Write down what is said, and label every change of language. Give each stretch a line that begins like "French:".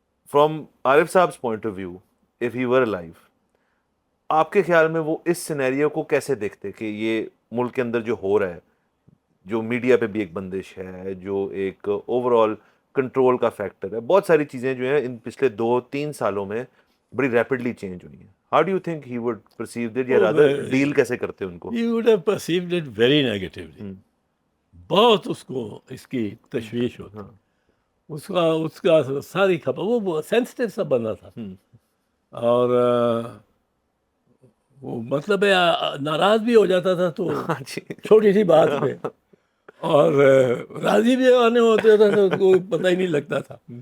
English: from Arif sahab point of view if he were alive
Urdu: آپ کے خیال میں وہ اس سینیریو کو کیسے دیکھتے کہ یہ ملک کے اندر جو ہو رہا ہے جو میڈیا پہ بھی ایک بندش ہے جو ایک اوور آل کنٹرول کا فیکٹر ہے بہت ساری چیزیں جو ہیں ان پچھلے 2-3 سالوں میں بڑی ریپڈلی چینج ہوئی ہیں.
English: how do you think he would perceive that یا rather deal
Urdu: کیسے کرتے ان کو؟
English: He would have perceived it very negatively.
Urdu: بہت اس کو اس کی تشویش ہوتی اس کا ساری کھپا وہ سینسٹیو سا بندہ تھا اور وہ مطلب ہے ناراض بھی ہو جاتا تھا تو چھوٹی سی بات پہ اور راضی بھی آنے ہوتے تھا تو اس کو پتہ ہی نہیں لگتا تھا.